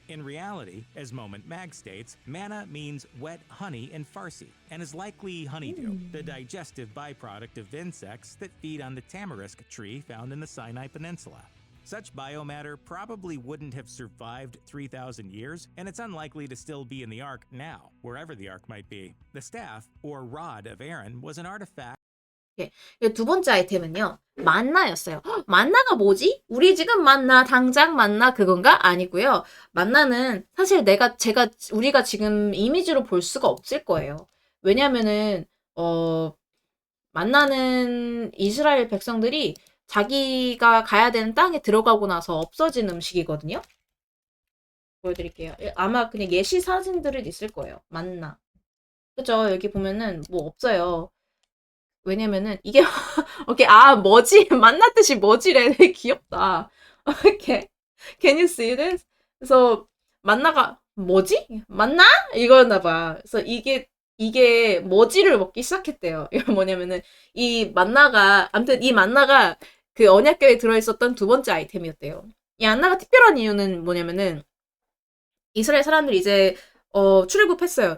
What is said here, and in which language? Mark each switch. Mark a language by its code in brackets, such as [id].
[en] In reality, as Moment Mag states, manna means wet honey in Farsi, and is likely honeydew, the digestive byproduct of insects that feed on the tamarisk tree found in the Sinai Peninsula. Such biomatter probably wouldn't have survived 3,000 years, and it's unlikely to still be in the ark now, wherever the ark might be. The staff, or rod of Aaron, was an artifact. [ko] 예, 두 번째 아이템은요, 만나였어요. 헉, 만나가 뭐지? 우리 지금 만나, 당장 만나 그건가? 아니고요. 만나는 사실 우리가 지금 이미지로 볼 수가 없을 거예요. 왜냐면은, 만나는 이스라엘 백성들이 자기가 가야 되는 땅에 들어가고 나서 없어진 음식이거든요. 보여드릴게요. 아마 그냥 예시 사진들은 있을 거예요. 만나. 그죠? 여기 보면은 뭐 없어요. 왜냐면은 이게 오케이 뭐지? 만나 뜻이 뭐지래. 되게 귀엽다. 이렇게 [en] Can you see this? [ko] 그래서 만나가 뭐지? 만나? 이거였나 봐. 그래서 이게 뭐지를 먹기 시작했대요. 이거 뭐냐면은 이 만나가 아무튼 이 만나가 그 언약궤에 들어있었던 두 번째 아이템이었대요. 이 만나가 특별한 이유는 뭐냐면은 이스라엘 사람들이 이제 출애굽했어요.